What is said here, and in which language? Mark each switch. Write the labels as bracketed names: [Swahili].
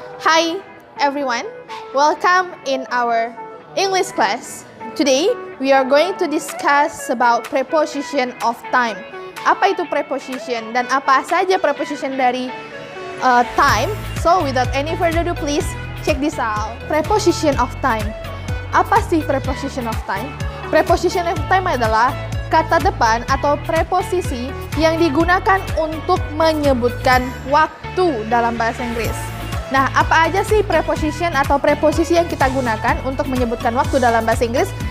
[English] Hi everyone, welcome in our English class. Today we are going to discuss about preposition of time. [Indonesian] Apa itu preposition dan apa saja preposition dari time? [English] So without any further ado, please check this out. [Indonesian] Preposition of time. Apa sih preposition of time? Preposition of time adalah kata depan atau preposisi yang digunakan untuk menyebutkan waktu dalam bahasa Inggris. Nah, apa aja sih preposition atau preposisi yang kita gunakan untuk menyebutkan waktu dalam bahasa Inggris?